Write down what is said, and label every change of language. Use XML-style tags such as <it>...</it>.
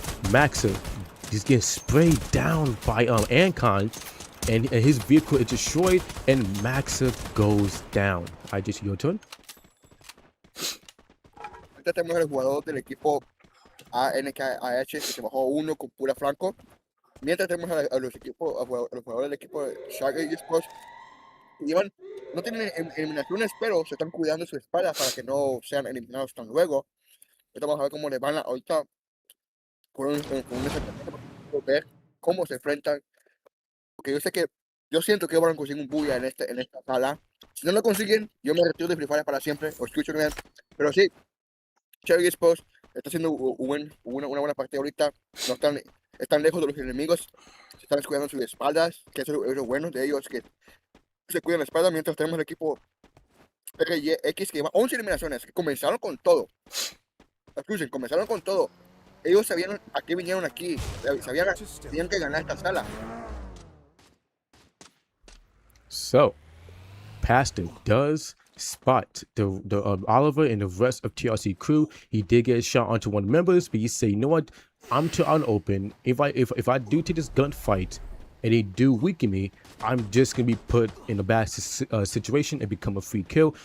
<en>Maxa is getting sprayed down by Ancon, and his vehicle is destroyed, and Maxa goes down. I just your turn.</en> <es>Ahorita tenemos el jugador del equipo ANKAH que se bajó uno con pura flanco. Mientras tenemos a los jugadores del equipo de Shark Esports que no tienen eliminaciones, pero se están cuidando su espalda para que no sean eliminados tan luego. Ahorita vamos a ver cómo les van ahorita con un ver cómo se enfrentan. Porque yo siento que van a conseguir un bulla en esta sala. Si no lo consiguen, yo me retiro de Free Fire para siempre. Os escucho bien. Pero sí, Cherry Sports está haciendo una buena partida ahorita. No están lejos de los enemigos. Se están cuidando sus espaldas. Que eso es lo bueno de ellos, que se cuidan la espalda. Mientras tenemos el equipo RYX que lleva 11 eliminaciones. Que comenzaron con todo. Escuchen, comenzaron con todo. Ellos sabían a qué vinieron aquí. Tenían que ganar esta sala.</es> <en>So, Pastor does spot the Oliver and the rest of TRC crew. He did get a shot onto one of the members, but he said, you know what? I'm too unopen. If I do take this gunfight and they do weaken me, I'm just gonna be put in a bad situation and become a free kill.</en>